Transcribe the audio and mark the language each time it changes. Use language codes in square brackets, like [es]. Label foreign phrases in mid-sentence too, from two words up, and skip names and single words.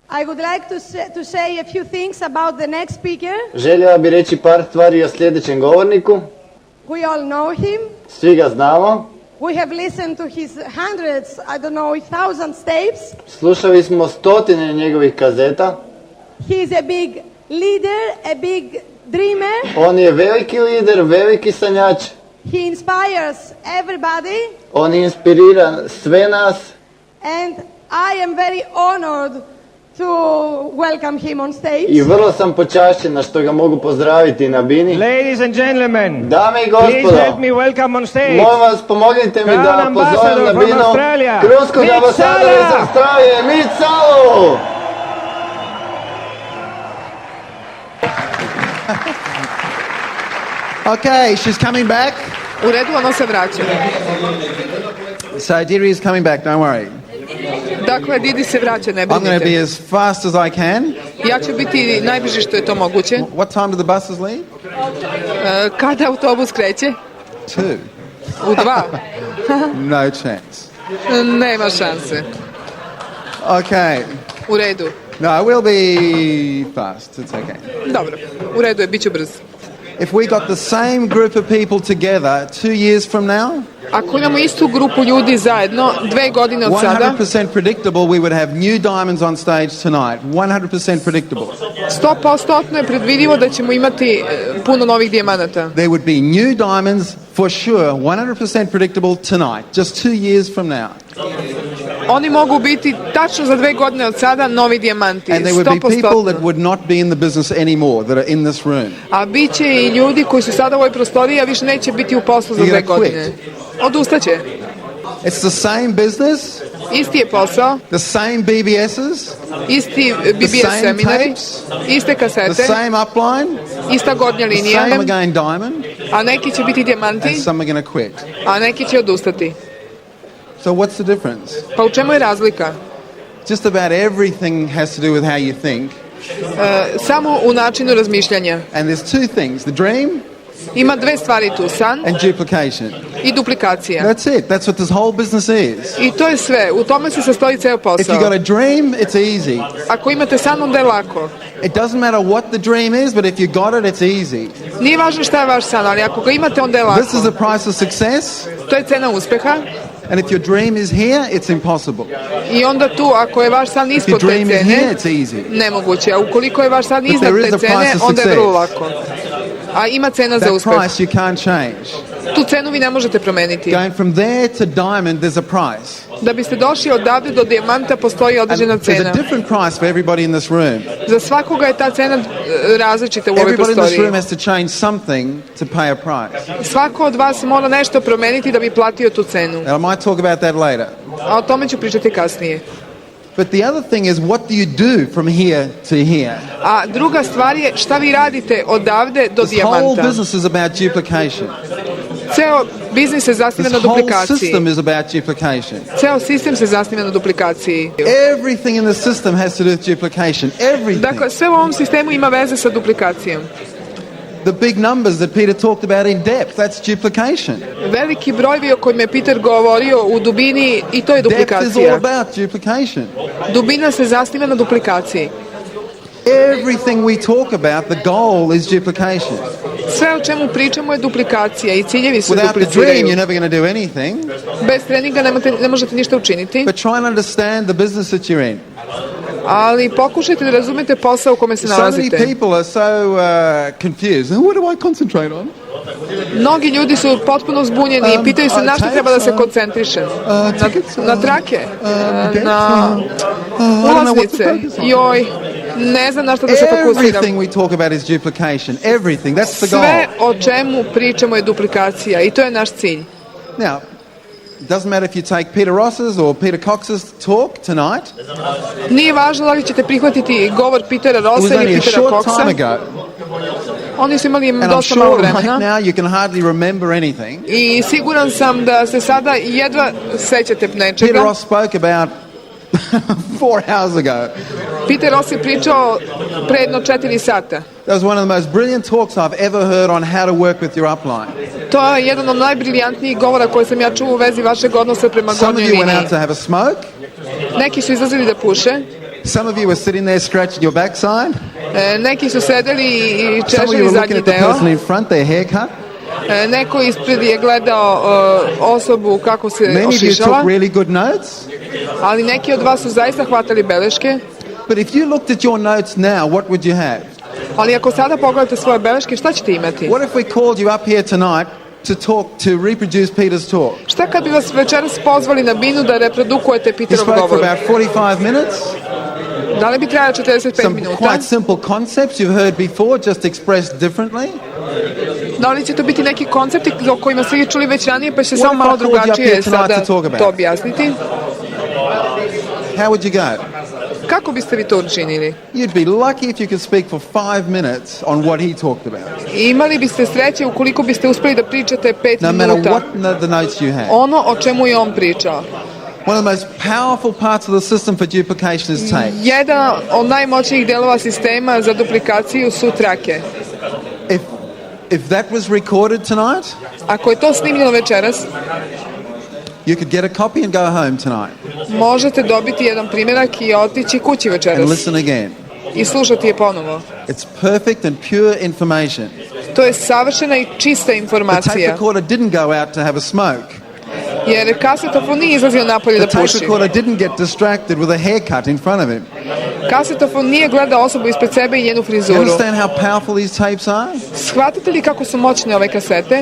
[en] I would like to say a few things about the next speaker. [hr] Željela bi reći par stvari o sljedećem govorniku. [en] We all know him. [hr] Svi ga znamo. [en] We have listened to his hundreds, I don't know, thousands tapes. [hr] Slušali smo stotine njegovih kazeta. [en] He is a big leader, a big dreamer. [hr] On je veliki lider, veliki sanjač. [en] He inspires everybody. [hr] On inspirira sve nas. [en] And I am very honored to welcome him on stage. [hr] I vrlo sam počašćena što ga mogu pozdraviti na bini. [en] Ladies and gentlemen, [hr] dame i gospodo, [en] please help me welcome on stage. [hr] Molim vas, pomognite mi da pozovem na binu Krunskog ambasadora iz Australije, MITCH SALA. [en] Okay, she's coming back. [hr] U redu, ona se vraća. [en] So Diri is coming back, don't worry. [hr] Dakle, Didi se vraća, ne [en] I'm going to be [hr] brinite. [en] as fast as I can. [hr] Ja ću biti najbrže što je to moguće. [en] What time do the buses leave? [hr] Kada autobus kreće? 2. U 2. [en] No chance. [hr] Nema šanse. [en] Okay. [hr] U redu. [en] No, we'll be fast. It's okay. [hr] Dobro, u redu je, bit ću brz. [en] If we got the same group of people together 2 years from now, [hr] Ako imamo istu grupu ljudi zajedno, 2 godine od sada, [en] 100% predictable we would have new diamonds on stage tonight. 100% predictable. [hr] 100% je predvidivo da ćemo imati puno novih dijamanata. [en] There would be new diamonds for sure, 100% predictable tonight, just 2 years from now. [hr] Oni mogu biti tačno za 2 godine od sada novi dijamanti. [en] And there would be people that 100%. would not be in the business anymore, that are in this room. [hr] A bit će i ljudi koji su sada u ovoj prostoriji, a više neće biti u poslu za [en] You're 2 gonna quit. [hr] godine. Odustaće. [en] It's the same business, [hr] Isti je posao, [en] the same BBSs, [hr] isti [en] the BBS same [hr] seminari, [en] tapes, [hr] iste [en] the [hr] kasete, [en] same upline, [hr] ista gornja [en] the [hr] linija, [en] same again diamond, [hr] a neki će biti dijamanti, [en] and some are going to quit. [hr] a neki će odustati. [en] So what's the difference? [hr] Pa u čemu je razlika? [en] Just about everything has to do with how you think. [hr] Samo u načinu razmišljanja. [en] And there's 2 things, the dream [hr] Ima 2 stvari tu, san [en] and duplication. [hr] i duplikacija. [en] That's it. That's what this whole business is. [sr] I to je sve, u tome se sastoji ceo [en] If you [sr] posao. [en] got a dream, it's easy. [sr] Ako imate san, onda je lako. [en] It doesn't matter what the dream is, but if you got it, it's easy. [sr] Nije važno šta je vaš san, ali ako ga imate, onda je [en] This is [sr] lako. [en] the price of success. [sr] To je cena uspeha. [en] And if your dream is here, it's impossible. [sr] I onda tu, ako je vaš san [en] If your [sr] ispod te [en] dream is here, [sr] cene, [en] it's easy. [sr] nemoguće. A ukoliko je vaš san [en] But [sr] iznad [en] there is [sr] te [en] a price [sr] cene, [en] of [sr] onda je vrlo [en] success. [sr] lako. A ima cena za [en] That [sr] uspeh. [en] price you can't change. [sr] Tu cenu vi ne možete promeniti. [en] Going from there to diamond, there's a price. [sr] Da biste došli odavde do dijamanta, postoji [en] And [sr] određena [en] there's [sr] cena. [en] a different price for everybody in this room. [sr] Za svakoga je ta cena različita u ovoj [en] Everybody in this [sr] prostoriji. [en] room has to change something to pay a price. [sr] Svako od vas mora nešto promeniti da bi platio tu cenu. [en] Now, I might talk about that later. [sr] A o tome ću pričati kasnije. [en] But the other thing is, what do you do from here to here? [sr] A druga stvar je šta vi radite odavde do [en] This whole [sr] dijamanta. [en] business is about duplication. [sr] Ceo biznis se zasniva [en] This [sr] na [en] whole [sr] duplikaciji. [en] system is about duplication. [sr] Ceo sistem se zasniva na duplikaciji. [en] Everything in the system has to do with duplication. Everything. [sr] Dakle, sve u ovom sistemu ima veze sa duplikacijom. [en] The big numbers that Peter talked about in depth, that's duplication. [sr] Veliki brojevi o kojima je Peter govorio u dubini, i to je [en] Depth is all [sr] duplikacija. [en] about duplication. [sr] Dubina se zasniva na duplikaciji. [en] Everything we talk about, the goal is duplication. [sr] Sve o čemu pričamo je duplikacija i ciljevi se [en] Without the dream, [sr] dupliciraju. [en] you're never going to do anything. [sr] Bez treninga ne možete ništa učiniti, [en] But try and understand the business that you're in. [sr] ali pokušajte da razumete posao u kome se [en] So many [sr] nalazite. [en] people are so confused. What do I concentrate on? [sr] Mnogi ljudi su potpuno zbunjeni i pitaju se na što treba da se koncentrišem. Na trake, na ulaznice. Joj, ne znam na što da se fokusiram. [en] Everything we talk about is duplication. Everything. That's the goal. [sr] Sve o čemu pričamo je duplikacija i to je naš cilj. [en] Now, it doesn't matter if you take Peter Ross's or Peter Cox's talk tonight. [sr] Nije važno da li ćete prihvatiti govor Petera [en] It was [sr] Rossa [en] only [sr] ili [en] a [sr] Petera [en] short time [sr] Coxa. [en] ago. [sr] Oni su imali [en] And I'm [sr] dosta malo [en] sure right [sr] vremena. [en] now you can hardly remember anything. [sr] I siguran sam da se sada jedva sećate [en] Peter [sr] nečega. [en] Ross spoke about 4 hours ago. [sr] Peter Ross je pričao pre jedno 4 sata. [en] That was one of the most brilliant talks I've ever heard on how to work with your upline. [sr] To je jedan od najbriljantnijih govora koje sam ja čuo u vezi vašeg odnosa prema [en] Some of [sr] gornjoj [en] you went [sr] liniji. [en] out to have a smoke. [sr] Neki su izlazili da puše, [en] Some of you were sitting there scratching your backside. [sr] Neki su sedeli i [en] Some of you [sr] češljali [en] were looking [sr] zadnji [en] at the [sr] deo. [en] person in front, their haircut. [sr] Neko ispred je gledao osobu kako se [en] Many of you [sr] ošišala, [en] took really good notes. [sr] ali neki od vas su zaista hvatali beleške. [en] But if you looked at your notes now, what would you have? [sr] Ali ako sada pogledate svoje beleške, šta ćete imati? [en] What if we called you up here tonight to reproduce Peter's talk? [sr] Šta kad bi vas večeras pozvali na binu da reprodukujete [en] He [sr] Peterov [en] spoke for [sr] govor? [en] about 45 minutes. [sr] Da li bi trajalo 45 [en] Some [sr] minuta? [en] quite simple concepts you've heard before, just expressed differently. [sr] Da li će to biti neki koncepti o kojima ste čuli već ranije, pa će [en] What [sr] samo [en] if I [sr] malo [en] called you up [sr] drugačije [en] here tonight [sr] sada [en] to talk about? [sr] to objasniti? [en] How would you go? [sr] Kako biste vi to učinili? [en] You'd be lucky if you could speak for 5 minutes on what he talked about. [sr] Imali biste sreće ukoliko biste uspeli da pričate 5 [en] No matter [sr] minuta [en] what the notes you have. [sr] ono o čemu je on pričao. [en] One of the most powerful parts of the system for duplication is tape. [sr] Jedan od najmoćnijih delova sistema za duplikaciju su trake. [en] If that was recorded tonight, [sr] Ako je to snimljeno večeras, [en] you could get a copy and go home tonight [sr] možete dobiti jedan primjerak i otići kući [en] and [sr] večeras [en] listen again. [sr] i slušati je ponovo. [en] It's perfect and pure information. [sr] To je savršena i čista [en] The tape [sr] informacija. [en] recorder didn't go out to have a smoke. [sr] Jer kasetofon nije izlazio napolje [en] The [sr] da [en] tape [sr] puši. [en] recorder didn't get distracted with a haircut in front of him. [sr] Kasetofon nije gledao osobu ispred sebe i njenu [en] You [sr] frizuru. [en] understand how powerful these tapes are? [sr] Shvatate li kako su moćne ove kasete?